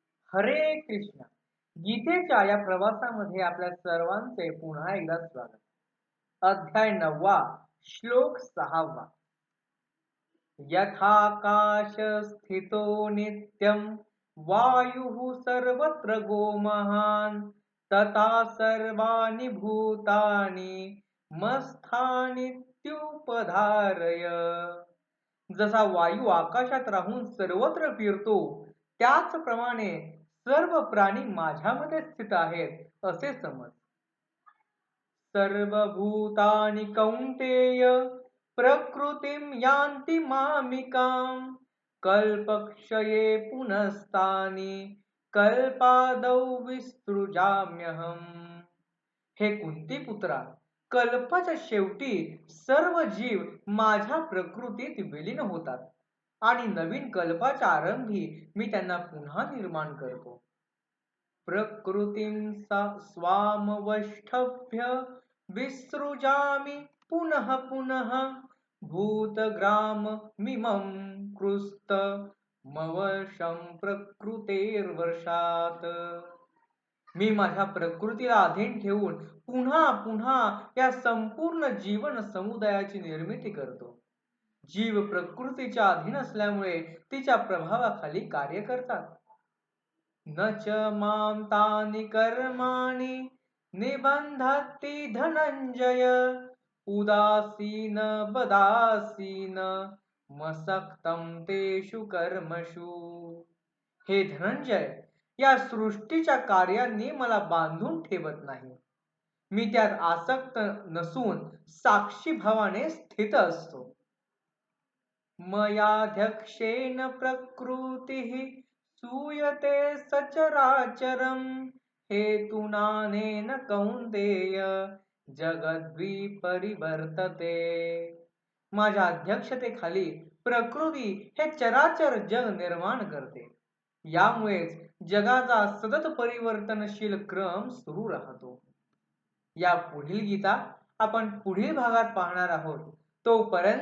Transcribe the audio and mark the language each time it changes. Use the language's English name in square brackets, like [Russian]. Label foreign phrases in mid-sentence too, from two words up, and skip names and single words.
[Marathi] हरे कृष्ण. गीतेच्या या प्रवासामध्ये आपल्या सर्वांचे पुन्हा एकदा स्वागत. अध्याय 9वा, श्लोक 6वा. [Sanskrit] यथाकाश स्थितो नित्यं वायुः सर्वत्र गोमहान् तथा सर्वाणि भूतानि मत्स्थानीत्युपधारय. [Marathi] जसा वायू आकाशात राहून सर्वत्र फिरतो, त्याचप्रमाणे सर्व प्राणी माझ्यामध्ये स्थित आहेत असे समज. [Sanskrit] सर्वभूतानि कौंतेय प्रकृतिं यान्ति मामिकां कल्पक्षये पुनस्तानि कल्पादौ विसृजाम्यहम्. [Marathi] हे कुंतीपुत्रा, कल्पाच्या शेवटी सर्व जीव माझ्या प्रकृतीत विलीन होतात आणि नवीन कल्पाच्या आरंभी मी त्यांना पुन्हा निर्माण करतो. [Sanskrit] प्रकृतीं स्वामवष्टभ्य विसृजामि पुनः पुनः भूतग्राममिमं कृत्स्नमवशं प्रकृतेर्वशात्. [Marathi] मी माझ्या प्रकृतीला अधीन ठेवून पुन्हा पुन्हा या संपूर्ण जीवन समुदायाची निर्मिती करतो. जीव प्रकृतीच्या अधीन असल्यामुळे तिच्या प्रभावाखाली कार्य करतात. [Sanskrit] न च मां तानि कर्माणि निबंधति धनंजय उदासीन बदासीन मसक्तं तेषु कर्मषु. [Marathi] हे धनंजय, या सृष्टीच्या कार्यांनी मला बांधून ठेवत नाही. मी त्यात आसक्त नसून साक्षी भावाने स्थित असतो. [Sanskrit] मयाध्यक्षेन प्रकृतिः सूयते सचराचरं हेतुनानेन कौन्तेय जगद्विपरिवर्तते. [Marathi] माझ्या अध्यक्षतेखाली प्रकृती हे चराचर जग निर्माण करते. यामुळेच जगाचा सतत परिवर्तनशील क्रम सुरू राहतो. या पुढील गीता आपण पुढील भागात पाहणार आहोत.